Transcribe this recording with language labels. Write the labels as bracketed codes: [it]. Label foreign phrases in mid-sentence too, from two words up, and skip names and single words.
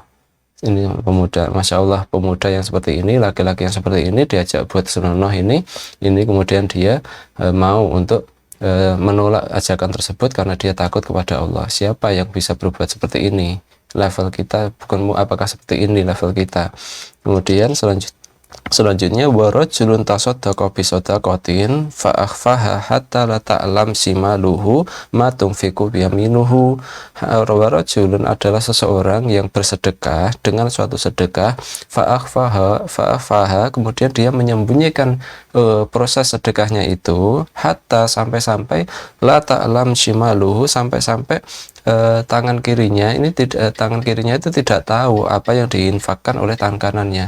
[id] Ini pemuda, [ar] ما شاء الله, [id] pemuda yang seperti ini, laki-laki yang seperti ini diajak buat senonoh ini kemudian dia mau untuk menolak ajakan tersebut karena dia takut kepada Allah. Siapa yang bisa berbuat seperti ini? Level kita bukan apakah seperti ini level kita. Kemudian selanjutnya [ar] ورجل تصدق بصدقة فأخفاها حتى لا تعلم شماله ما تنفق بيمينه. [id] Warajulun adalah seseorang yang bersedekah dengan suatu sedekah, [ar] فأخفاها, [id] kemudian dia menyembunyikan proses sedekahnya itu, hatta sampai [ar] لا تعلم شماله, [id] sampai tangan kirinya itu tidak tahu apa yang diinfakkan oleh tangan kanannya.